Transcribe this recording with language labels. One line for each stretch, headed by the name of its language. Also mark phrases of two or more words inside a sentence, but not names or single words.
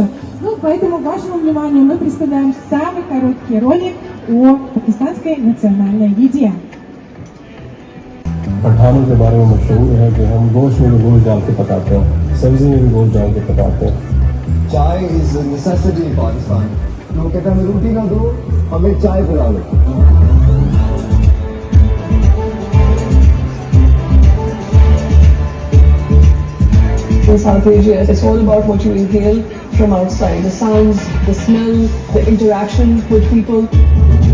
Russian: Ну, поэтому вашему вниманию мы представляем самый короткий ролик о пакистанской национальной еде.
Urdu: خانوں کے بارے میں مشہور ہے کہ ہم گوشت میں بھی گوشت ڈال کے پکاتے ہیں، سبزی میں بھی گوشت ڈال کے پکاتے ہیں.
English: Chai is a necessity in Pakistan.
Urdu: لوگ کہتے ہیں ہمیں روٹی نہ دو، ہمیں چائے پلا دو.
English: In South Asia, it's all about what you inhale from outside. The sounds, the smell, the interaction with people.